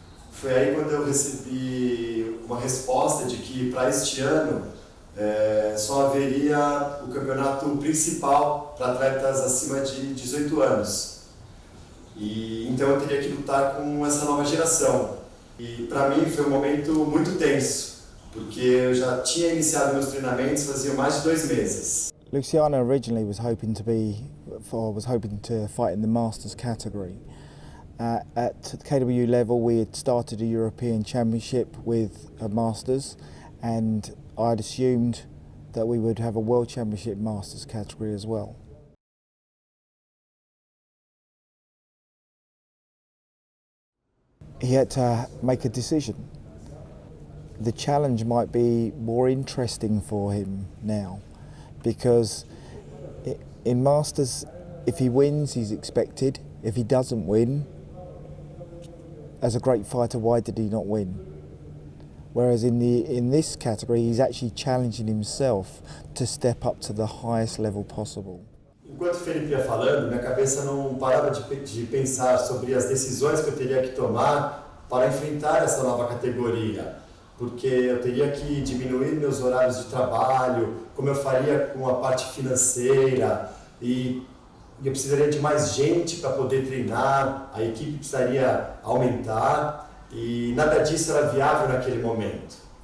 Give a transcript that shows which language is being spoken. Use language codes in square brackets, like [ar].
[pt] Foi aí quando eu recebi uma resposta de que para este ano só haveria o campeonato principal para atletas acima de 18 anos. E então eu teria que lutar com essa nova geração. E para mim foi um momento muito tenso, porque eu já tinha iniciado meus treinamentos fazia mais de 2 meses. [en] Luciano originally was hoping to fight in the Masters category. At the KW level, we had started a European Championship with a Masters, and I'd assumed that we would have a World Championship Masters category as well. He had to make a decision. The challenge might be more interesting for him now, because in Masters, if he wins, he's expected. If he doesn't win, as a great fighter, why did he not win? Whereas in this category, he's actually challenging himself to step up to the highest level possible. [pt] Enquanto o Felipe ia falando, minha cabeça não parava de pensar sobre as decisões que eu teria que tomar para enfrentar essa nova categoria. Porque eu teria que diminuir meus horários de trabalho, como eu faria com a parte financeira, e eu precisaria de mais gente para poder treinar, a equipe precisaria aumentar, e nada disso era viável naquele momento.